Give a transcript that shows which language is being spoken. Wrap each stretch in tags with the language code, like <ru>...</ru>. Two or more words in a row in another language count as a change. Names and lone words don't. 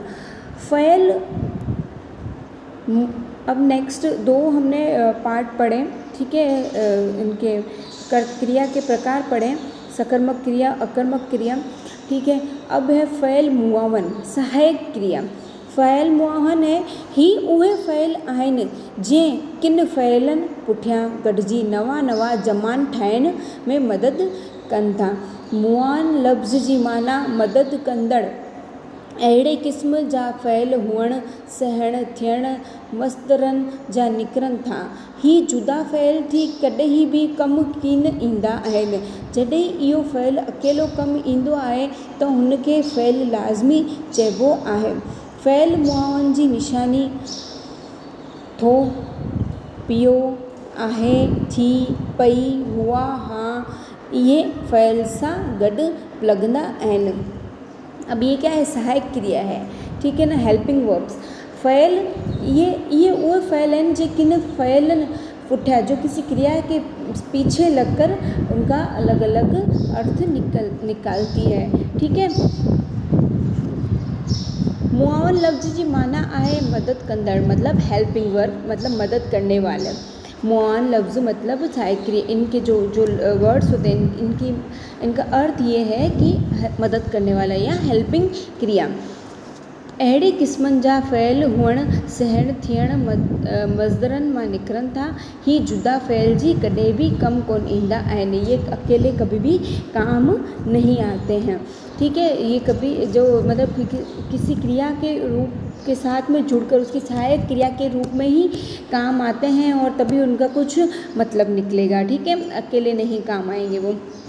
<hi>फ़ैल, अब नेक्स्ट दो हमने पार्ट पढ़े, ठीक है, इनके क्रिया के प्रकार पढ़े, सकर्मक क्रिया अकर्मक क्रिया, ठीक है। अब है फ़ैल मुआवन सहायक क्रिया।</hi> <sd>फ़ैल मुआवन है ही उहे फ़ैल आहिनि जे किन फ़ैलनि पुठियां गॾिजी नवां नवां जमान ठाहिण में मदद कनि था। मुआन लफ़्ज़ जी माना मदद कंदड़, अहिड़े क़िस्म जा फ़ैल हुअणु सहण थियण मस्तरनि जा निकिरनि था। ही जुदा फ़ैल थी कॾहिं बि कमु कीन ईंदा आहिनि। जॾहिं इहो फ़ैल अकेलो कमु ईंदो आहे त हुनखे फ़ैल लाज़मी चइबो आहे। फ़ैल मुआवन जी निशानी थो, पियो, आहे, थी, पई, हुआ, हा, इहे फ़ैल सां गॾु लॻंदा आहिनि।</sd> <hi>अब ये क्या है, सहायक क्रिया है, ठीक है ना,</hi> <en>helping verbs.</en> <hi>फ़ैल ये वो फ़ैल हैं जो</hi> <sd>किन फ़ैलन पुठिया,</sd> <hi>जो किसी क्रिया के पीछे लगकर उनका अलग अलग अर्थ निकालती है, ठीक है।</hi> <sd>मुआवन लफ़्ज़ जी माना आहे मदद कंदड़,</sd> <hi>मतलब</hi> <en>helping verb,</en> <hi>मतलब मदद करने वाले। मुआवन लफ्ज़ मतलब सहायक क्रिया, इनके जो वर्ड्स होते हैं इनका अर्थ ये है कि मदद करने वाला या हेल्पिंग क्रिया।</hi> <sd>अहिड़े क़िस्मनि जा फ़ैल हुअणु सहण थियण मज़दरनि मां निकिरनि था। ही जुदा फ़ैल जी कॾहिं भी कम कोन ईंदा आहिनि,</sd> <hi>ये अकेले कभी भी काम नहीं आते हैं, ठीक है। ये कभी जो मतलब किसी क्रिया के रूप के साथ में जुड़कर उसकी सहायक क्रिया के रूप में ही काम आते हैं और तभी उनका कुछ मतलब निकलेगा, ठीक है, अकेले नहीं काम आएंगे वो।</hi>